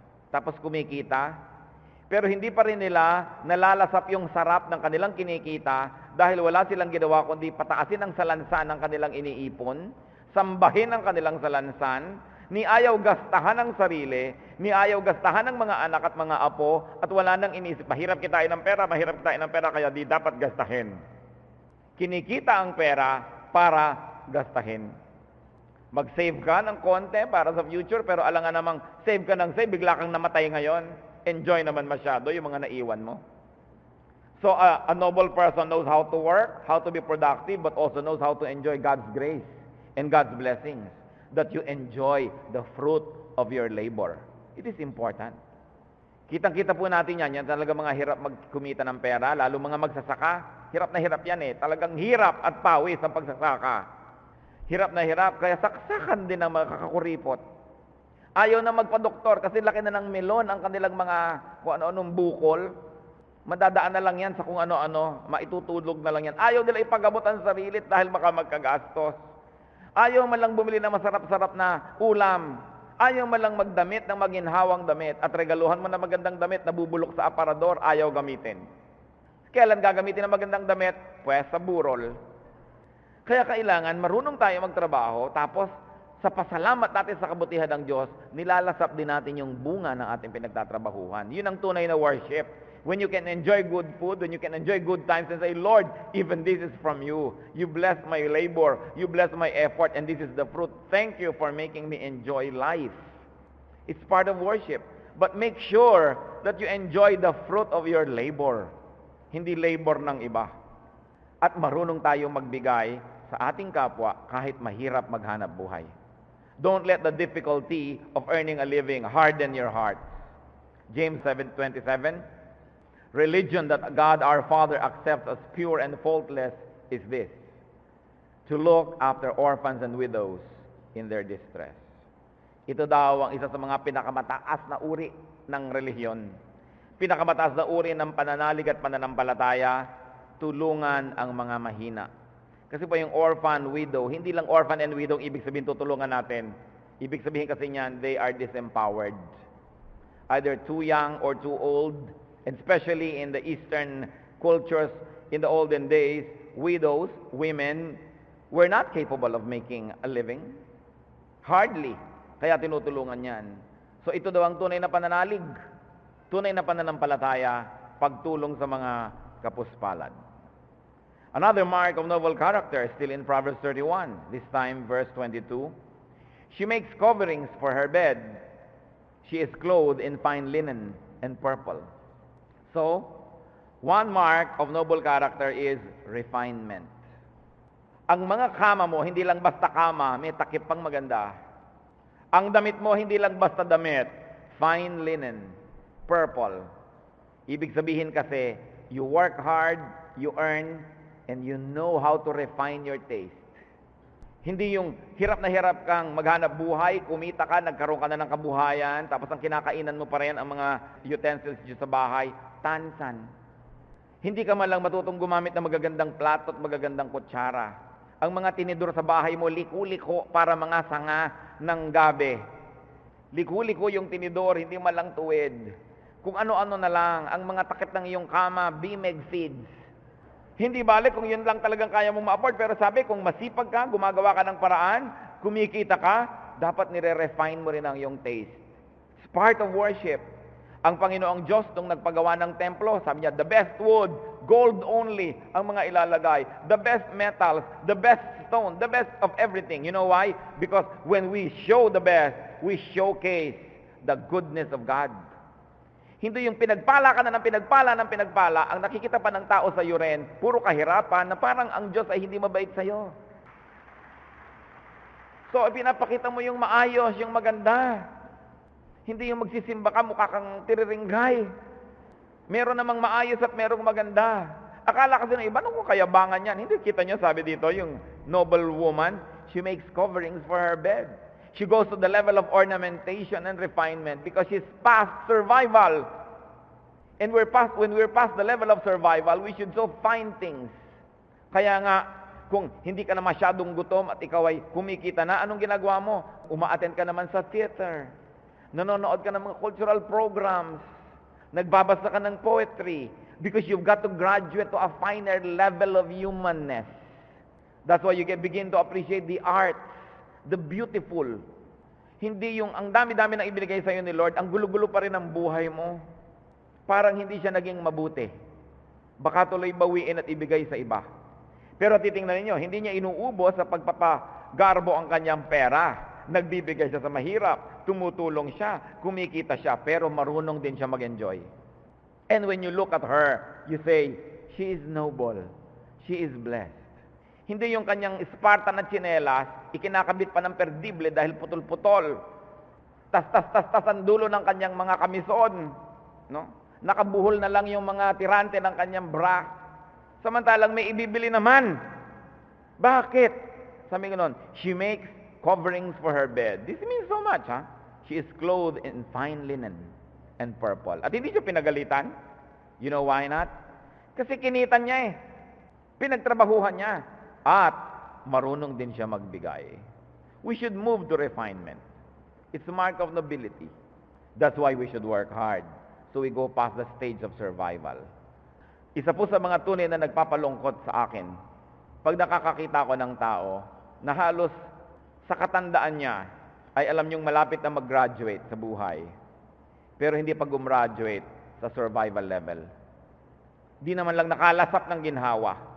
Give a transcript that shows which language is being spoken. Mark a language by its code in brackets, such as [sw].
[tl] Tapos kumikita, pero hindi pa rin nila nalalasap yung sarap ng kanilang kinikita dahil wala silang ginawa kundi pataasin ang salansan ng kanilang iniipon, sambahin ang kanilang salansan, ni ayaw gastahan ng sarili, ni ayaw gastahan ng mga anak at mga apo, at wala nang inisip, mahirap kitain ng pera, kaya di dapat gastahin. Kinikita ang pera para gastahin. Mag-save ka ng konti para sa future, pero alangan namang save ka ng save, bigla kang namatay ngayon. Enjoy naman masyado yung mga naiwan mo. [en] So a noble person knows how to work, how to be productive, but also knows how to enjoy God's grace and God's blessings, that you enjoy the fruit of your labor. It is important. [tl] Kitang-kita po natin yan talaga mga hirap magkumita ng pera, lalo mga magsasaka. Hirap na hirap yan eh. Talagang hirap at pawis ang pagsasaka. Hirap na hirap, kaya saksakan din ang mga kakakuripot. Ayaw na magpa-doktor kasi laki na ng melon ang kanilang mga kung ano-anong bukol. Madadaan na lang yan sa kung ano-ano, maitutulog na lang yan. Ayaw nila ipagamot ang sarili dahil baka magkagastos. Ayaw man lang bumili ng masarap-sarap na ulam. Ayaw man lang magdamit ng maginhawang damit at regaluhan mo na magandang damit na bubulok sa aparador, ayaw gamitin. Kailan gagamitin ang magandang damit? Pues sa burol. Kaya kailangan marunong tayo magtrabaho, tapos sa pasalamat natin sa kabutihan ng Diyos, nilalasap din natin yung bunga ng ating pinagtatrabahuhan. Yun ang tunay na worship. [en] When you can enjoy good food, when you can enjoy good times and say, Lord, even this is from you. You bless my labor. You bless my effort, and this is the fruit. Thank you for making me enjoy life. It's part of worship. But make sure that you enjoy the fruit of your labor. [tl] Hindi labor ng iba. At marunong tayong magbigay sa ating kapwa kahit mahirap maghanap buhay. [en] Don't let the difficulty of earning a living harden your heart. James 7:27, religion that God our Father accepts as pure and faultless is this, to look after orphans and widows in their distress. [tl] Ito daw ang isa sa mga pinakamataas na uri ng relihiyon. Pinakamataas na uri ng pananalig at pananampalataya, tulungan ang mga mahina. Kasi po yung orphan, widow, hindi lang orphan and widow ibig sabihin tutulungan natin. Ibig sabihin kasi niyan, [en] they are disempowered. Either too young or too old, and especially in the Eastern cultures in the olden days, widows, women, were not capable of making a living. Hardly. [tl] Kaya tinutulungan yan. So ito daw ang tunay na pananalig, tunay na pananampalataya, pagtulong sa mga kapuspalad. [en] Another mark of noble character, still in Proverbs 31, this time verse 22. She makes coverings for her bed. She is clothed in fine linen and purple. So, one mark of noble character is refinement. [tl] Ang mga kama mo, hindi lang basta kama, may takip pang maganda. Ang damit mo, hindi lang basta damit, [en] fine linen, purple. [tl] Ibig sabihin kasi, [en] you work hard, you earn, and you know how to refine your taste. [tl] Hindi yung hirap na hirap kang maghanap buhay, kumita ka, nagkaroon ka na ng kabuhayan, tapos ang kinakainan mo pa rin ang mga utensils dito sa bahay, tansan. Hindi ka man lang matutong gumamit ng magagandang plato at magagandang kutsara. Ang mga tinidor sa bahay mo, liku-liko para mga sanga ng gabi. Liku-liko yung tinidor, hindi man lang tuwid. Kung ano-ano na lang, ang mga takip ng iyong kama, Bimeg feeds. Hindi balik kung yun lang talagang kaya mong ma-afford, pero sabi, kung masipag ka, gumagawa ka ng paraan, kumikita ka, dapat nire-refine mo rin ang iyong taste. [en] It's part of worship. [tl] Ang Panginoong Diyos, nung nagpagawa ng templo, sabi niya, [en] the best wood, gold only, [tl] ang mga ilalagay. [en] The best metals, the best stone, the best of everything. You know why? Because when we show the best, we showcase the goodness of God. [tl] Hindi yung pinagpala ka na ng pinagpala, ang nakikita pa ng tao sa iyo rin, puro kahirapan, na parang ang Diyos ay hindi mabait sa iyo. So, pinapakita mo yung maayos, yung maganda. Hindi yung magsisimba ka, mukha kang tiriringgay. Meron namang maayos at merong maganda. Akala kasi ng iba, ano kung kayabangan yan? Hindi, kita nyo, sabi dito, yung [en] noble woman, she makes coverings for her bed. She goes to the level of ornamentation and refinement because she's past survival. And when we're past the level of survival, we should so find things. [tl] Kaya nga, kung hindi ka na masyadong gutom at ikaw ay kumikita na, anong ginagawa mo? Uma-attend ka naman sa theater. Nanonood ka ng mga cultural programs. Nagbabasa ka ng poetry. [en] Because you've got to graduate to a finer level of humanness. That's why you begin to appreciate the arts, the beautiful. [tl] Hindi yung ang dami-dami na ibinigay sa iyo ni Lord, ang gulo-gulo pa rin ang buhay mo. Parang hindi siya naging mabuti. Baka tuloy bawiin at ibigay sa iba. Pero titingnan ninyo, hindi niya inuubos sa pagpapagarbo ang kanyang pera. Nagbibigay siya sa mahirap, tumutulong siya, kumikita siya, pero marunong din siya mag-enjoy. [en] And when you look at her, you say, she is noble. She is blessed. [tl] Hindi yung kanyang Spartan na tsinelas, ikinakabit pa ng perdible dahil putol-putol. Tas ang dulo ng kanyang mga kamison. No? Nakabuhol na lang yung mga tirante ng kanyang bra. Samantalang may ibibili naman. Bakit? Sabi ko nun, [en] she makes coverings for her bed. This means so much, ha? She is clothed in fine linen and purple. [tl] At hindi siya pinagalitan. [en] You know why not? [tl] Kasi kinitan niya eh. Pinagtrabahuhan niya. At marunong din siya magbigay. [en] We should move to refinement. It's a mark of nobility. That's why we should work hard. So we go past the stage of survival. [tl] Isa po sa mga tunay na nagpapalungkot sa akin, pag nakakakita ko ng tao na halos sa katandaan niya ay alam niyong malapit na mag-graduate sa buhay. Pero hindi pa gumraduate, sa survival level. Di naman lang nakalasap ng ginhawa.